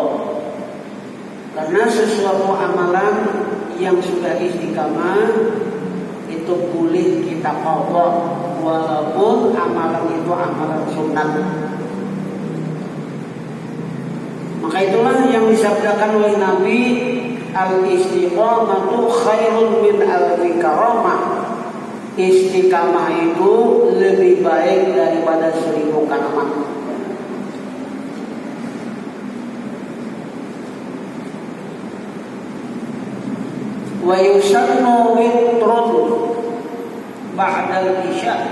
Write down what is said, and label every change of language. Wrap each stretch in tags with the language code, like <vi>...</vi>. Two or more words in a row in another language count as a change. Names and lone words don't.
<id>Karena sesuatu amalan yang sudah istiqamah itu boleh kita qadha walaupun amalan itu amalan sunat. Maka itulah yang disabdakan oleh Nabi,</id> <ar>الاستقامة خير من ألف كرامة.</ar> <id>Istiqamah itu lebih baik daripada 1000 karamat.</id> <ar>ويسن وتر بعد العشاء.</ar>